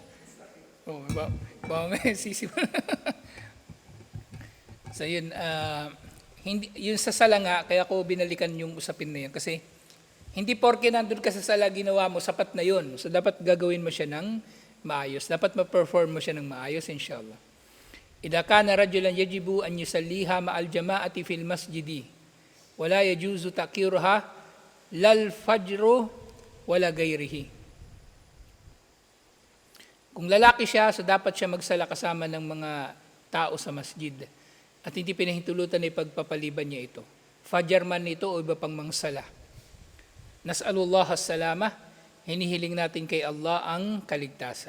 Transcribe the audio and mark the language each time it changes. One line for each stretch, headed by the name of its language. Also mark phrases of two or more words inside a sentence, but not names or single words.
Filipino: May sisipan. So yun, hindi, yun sa sala nga, kaya ko binalikan yung usapin na yun. Kasi hindi porke nandun ka sa sala ginawa mo, sapat na yun. So dapat gagawin mo siya ng maayos. Dapat ma-perform mo siya ng maayos, inshallah.
Arabic: إذا كان رجلاً يجب أن يصليها مع الجماعة في المسجد ولا يجوز تأخيرها لا الفجر ولا غيره.
Filipino: Kung lalaki siya, so dapat siya magsala kasama ng mga tao sa masjid. At hindi pinahintulutan na ipagpapaliban niya ito. Fajar man ito o iba pang mangsala.
Arabic: نسأل الله السلامة,
Filipino: hinihiling natin kay Allah ang kaligtasan.